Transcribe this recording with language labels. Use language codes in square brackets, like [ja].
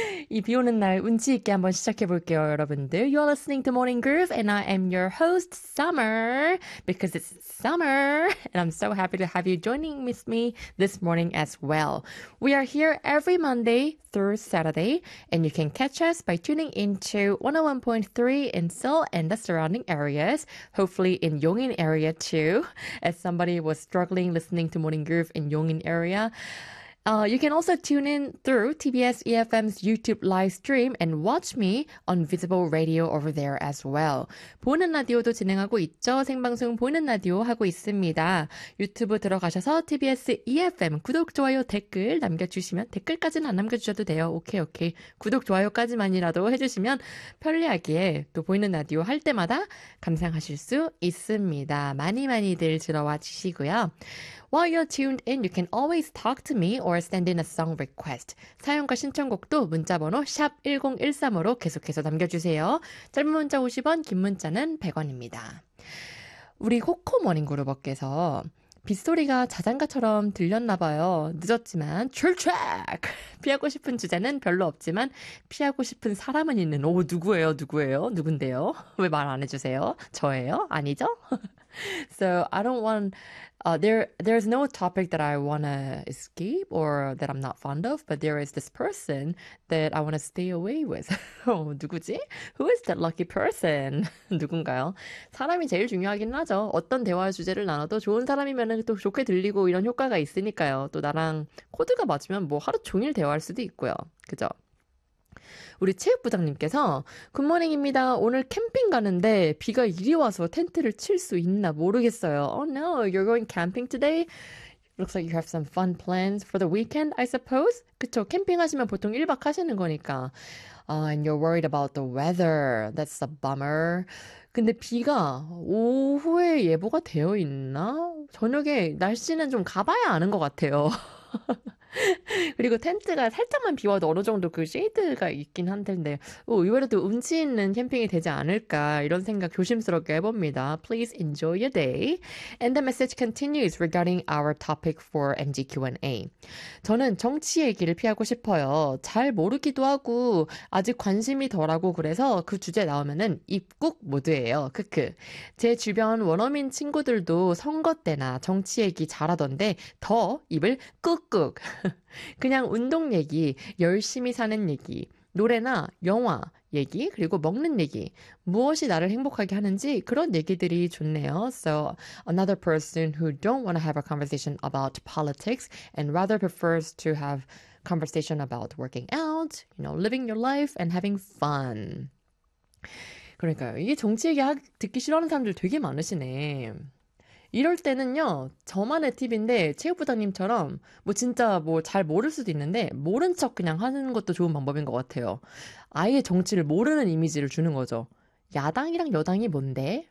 [ko] 이 비 오는 날 운치 있게 한번 시작해 볼게요, 여러분들. [en] You're listening to Morning Groove and I am your host, Summer, because it's summer. And I'm so happy to have you joining with me this morning as well. We are here every Monday through Saturday and you can catch us by tuning into 101.3 in Seoul and the surrounding areas, hopefully in Yongin area too, as somebody was struggling listening to Morning Groove in Yongin area. You can also tune in through TBS EFM's YouTube live stream and watch me on Visible Radio over there as well. [ko] 보이는 라디오도 진행하고 있죠. 생방송 보이는 라디오 하고 있습니다. 유튜브 들어가셔서 TBS EFM 구독, 좋아요, 댓글 남겨주시면 댓글까지는 안 남겨주셔도 돼요. 오케이, 오케이. 구독, 좋아요까지만이라도 해주시면 편리하게 또 보이는 라디오 할 때마다 감상하실 수 있습니다. 많이 많이들 들어와 주시고요. [en] While you're tuned in, you can always talk to me or send in a song request. [ko] 사연과 신청곡도 문자번호 샵 1013으로 계속해서 남겨주세요. 짧은 문자 50원, 긴 문자는 100원입니다. 우리 코코모닝그룹께서 빗소리가 자장가처럼 들렸나 봐요. 늦었지만 출첵! 피하고 싶은 주제는 별로 없지만 피하고 싶은 사람은 있는 오 누구예요? 누구예요? 누군데요? 왜 말 안 해주세요? 저예요? 아니죠? [en] So I don't want there's no topic that I want to escape or that I'm not fond of, but there is this person that I want to stay away with. [ko] 어, 누구지? [en] Who is that lucky person? [ko] 누군가요? 사람이 제일 중요하긴 하죠. 어떤 대화 주제를 나눠도 좋은 사람이면 또 좋게 들리고 이런 효과가 있으니까요. 또 나랑 코드가 맞으면 뭐 하루 종일 대화할 수도 있고요. 그죠? 우리 체육부장님께서 굿모닝입니다. 오늘 캠핑 가는데 비가 이리 와서 텐트를 칠 수 있나 모르겠어요. [en] Oh no, you're going camping today? Looks like you have some fun plans for the weekend, I suppose. [ko] 그쵸, 캠핑하시면 보통 1박 하시는 거니까. [en] And you're worried about the weather. That's a bummer. [ko] 근데 비가 오후에 예보가 되어 있나? 저녁에 날씨는 좀 가봐야 아는 것 같아요. 그리고 텐트가 살짝만 비와도 어느 정도 그 쉐이드가 있긴 한 텐데 오, 의외로 또 운치 있는 캠핑이 되지 않을까 이런 생각 조심스럽게 해봅니다. [en] Please enjoy your day. And the message continues regarding our topic for MG Q&A. [ko] 저는 정치 얘기를 피하고 싶어요. 잘 모르기도 하고 아직 관심이 덜하고 그래서 그 주제 나오면은 입국 모드예요. 크크. 제 주변 원어민 친구들도 선거 때나 정치 얘기 잘하던데 더 입을 꾹꾹. 그냥 운동 얘기, 열심히 사는 얘기, 노래나 영화 얘기, 그리고 먹는 얘기, 무엇이 나를 행복하게 하는지 그런 얘기들이 좋네요. [en] So another person who don't want to have a conversation about politics and rather prefers to have conversation about working out, you know, living your life and having fun. [ko] 그러니까요. 이게 정치 얘기 듣기 싫어하는 사람들 되게 많으시네. 이럴 때는요, 저만의 팁인데 체육부장님처럼 뭐 진짜 뭐 잘 모를 수도 있는데 모른 척 그냥 하는 것도 좋은 방법인 것 같아요. 아예 정치를 모르는 이미지를 주는 거죠. 야당이랑 여당이 뭔데?